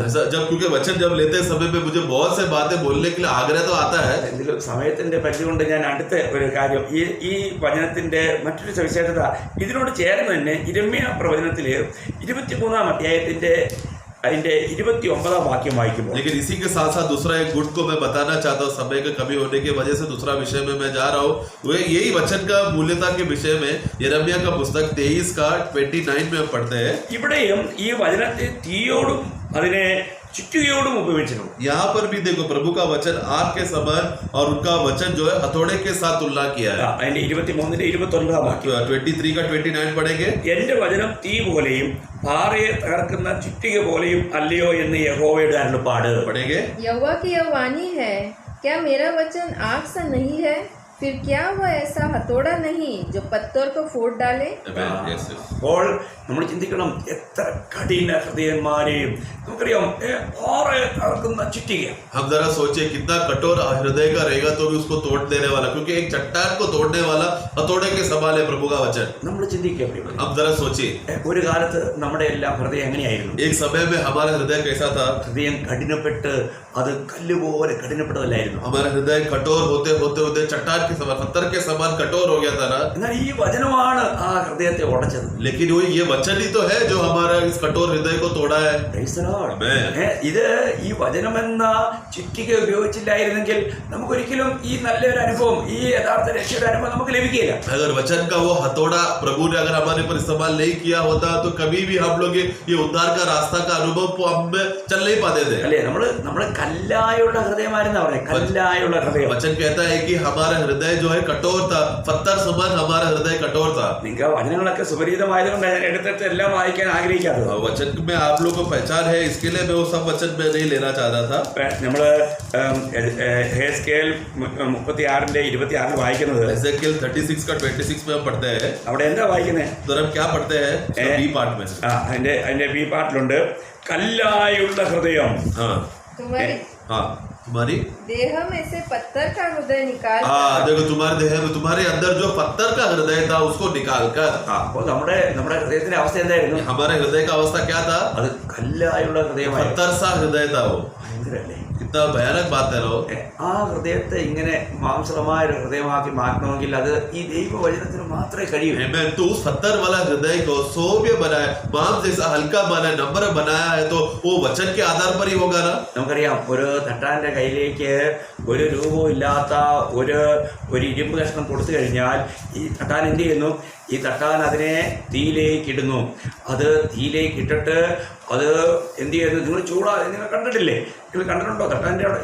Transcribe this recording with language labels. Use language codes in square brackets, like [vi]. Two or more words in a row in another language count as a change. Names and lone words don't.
[hi] जब क्योंकि वचन जब लेते समय में मुझे बहुत से बातें बोलने के लिए आग्रह तो आता है. [ml] എങ്കിലും സമയത്തിന്റെ പരിധി കൊണ്ട് ഞാൻ അടുത്ത ഒരു കാര്യം, ഈ വചനത്തിന്റെ മറ്റൊരു സവിശേഷത ഇതിനോട് ചേർന്ന് തന്നെ യിരെമ്യാ പ്രവചനത്തില് 23-ാം അധ്യായത്തിന്റെ അതിന്റെ 29-ാം വാക്യം വായിക്കുമ്പോൾ, [hi] लेकिन इसी के साथ साथ दूसरा एक गुण को मैं बताना चाहता हूँ. समय की कमी होने की वजह से दूसरा विषय में मैं जा रहा हूँ. वो यही वचन का मूल्यता के विषय में यिर्मयाह का पुस्तक 23:29 में हम पढ़ते हैं. [ml] ഇവിടെയും ഈ വചനത്തെ തീയോടും അതിനെ ചുറ്റുകയോടും ഉപയോഗിച്ചിട്ടുണ്ട്. [hi] यहाँ पर भी देखो प्रभु का वचन आग के समान और उनका वचन जो है हथौड़े के साथ तुलना किया है. [ml] അതിന്റെ 23-ന്റെ 29-ാം വാക്യം [hi] 23 का 29 पढ़ेंगे. [ml] എന്റെ വചനം തീ പോലെയും പാറയെ തകർക്കുന്ന ചുറ്റിക പോലെയും അല്ലയോ എന്ന് യഹോവയുടെ അരുളപ്പാട്. [hi] पढ़ेंगे. यहोवा की यह वाणी है, क्या मेरा वचन आग सा नहीं है फिर क्या वह ऐसा हथौड़ा नहीं जो पत्थर को फोड़ डाले? [en] Amen. Yes, yes. [ml] അപ്പോൾ നമ്മൾ ചിന്തിക്കണം, എത്ര കഠിന ഹൃദയന്മാരെയും നമുക്കറിയാം, പാറയെ തകർക്കുന്ന ചുറ്റിക. [hi] हम जरा सोचे कितना कठोर हृदय का रहेगा तो भी उसको तोड़ देने वाला, क्योंकि एक चट्टान को तोड़ने वाला हथौड़े के समान है प्रभु का वचन. [ml] നമ്മൾ ചിന്തിക്കുക, [hi] अब जरा सोचिए, [ml] ഒരു കാലത്ത് നമ്മുടെ എല്ലാം ഹൃദയം എങ്ങനെയായിരുന്നു? [hi] एक समय में हमारा हृदय कैसा था? [ml] ഹൃദയം കഠിനപ്പെട്ട് അത് കല്ലുപോലെ കഠിനപ്പെട്ടതല്ലായിരുന്നു. [hi] हमारा हृदय कठोर होते होते होते चट्टान के समान, पत्थर के समान कठोर हो गया था ना. [ml] എന്നാൽ ഈ വചനമാണ് ആ ഹൃദയത്തെ ഉടച്ചത്. [hi] लेकिन वो ये वचन ही तो है जो हमारा इस कठोर हृदय को तोड़ा है. [en] Praise the Lord. Amen. [ml] ഇത് ഈ വചനമെന്ന ചുറ്റിക ഉപയോഗിച്ചില്ലായിരുന്നെങ്കിൽ നമുക്കൊരിക്കലും ഈ നല്ലൊരു അനുഭവം, ഈ യഥാർത്ഥ രക്ഷയുടെ അനുഭവം നമുക്ക് ലഭിക്കില്ല. [hi] अगर वचन का वो हथौड़ा प्रभु ने अगर हमारे पर इस्तेमाल नहीं किया होता तो कभी भी हम लोग ये उद्धार का रास्ता का अनुभव हम में चल नहीं पाते थे. [ml] അല്ലേ? നമ്മള് കല്ലായുള്ള ഹൃദയമായിരുന്നാ പറയാം, കല്ലായുള്ള ഹൃദയം. [hi] वचन कहता है कि हमारा हृदय जो है कठोर था, पत्थर समान हमारा हृदय कठोर था. [ml] നിങ്ങൾക്ക് വചനങ്ങളൊക്കെ സുപരിചിതമായതുകൊണ്ട് ഞാൻ എടുത്തിട്ട് എല്ലാം വായിക്കാൻ ആഗ്രഹിക്കാത്തത്. [hi] वचन में आप लोग को पहचान है, इसके लिए मैं वो सब वचन में नहीं लेना चाहता था. [ml] നമ്മള് ഹെസ്കേൽ 36:26 വായിക്കുന്നത്, [hi] एजेकिएल 36 का 26 में हम पढ़ते हैं. [ml] അവിടെ എന്താ വായിക്കുന്നത്? [hi] तो हम क्या पढ़ते हैं [en] B part [hi] में? [ml] അതിന്റെ ബി പാർട്ടിലുണ്ട്, കല്ലായുള്ള ഹൃദയം. [hi] हाँ तुम्हारी हाँ, तुम्हारी देह में से पत्थर का हृदय निकाल हाँ, देखो तुम्हारे देह में, तुम्हारे अंदर जो पत्थर का हृदय था उसको निकाल कर. [ml] അപ്പോൾ നമ്മുടെ ഹൃദയത്തിന്റെ അവസ്ഥ എന്തായിരുന്നു? [hi] हमारे हृदय का अवस्था क्या था? [ml] അത് കല്ലായുള്ള ഹൃദയമായിരുന്നു. [hi] पत्थर सा हृदय था वो. [ml] ഭയങ്കരല്ലേ? [hi] कितना भयानक बात है ना वो. [ml] ആ ഹൃദയത്തെ ഇങ്ങനെ മാംസളമായ ഒരു ഹൃദയമാക്കി മാറ്റണമെങ്കിൽ അത് ഈ ദൈവവചനത്തിന് മാത്രമേ കഴിയൂ. [en] Amen. [hi] तो उस पत्थर वाला हृदय को सौम्य बनाया, मांस जैसा हल्का बनाया, नम्र बनाया है, तो वो वचन के आधार पर ही होगा ना. [ml] നമുക്കറിയാം, ഒരു തട്ടാന്റെ കയ്യിലേക്ക് ഒരു രൂപവും ഇല്ലാത്ത ഒരു ഇരുമ്പ് കഷ്ണം കൊടുത്തു കഴിഞ്ഞാൽ ഈ തട്ടാൻ എന്ത് ചെയ്യുന്നു? ഈ തട്ടാൻ അതിനെ തീയിലേക്ക് ഇടുന്നു. അത് തീയിലേക്ക് ഇട്ടിട്ട് അത് എന്ത് ചെയ്യുന്നു? നിങ്ങൾ കണ്ടിട്ടില്ലേ? നിങ്ങൾ കണ്ടിട്ടുണ്ടോ തട്ടാൻ്റെ അവിടെ?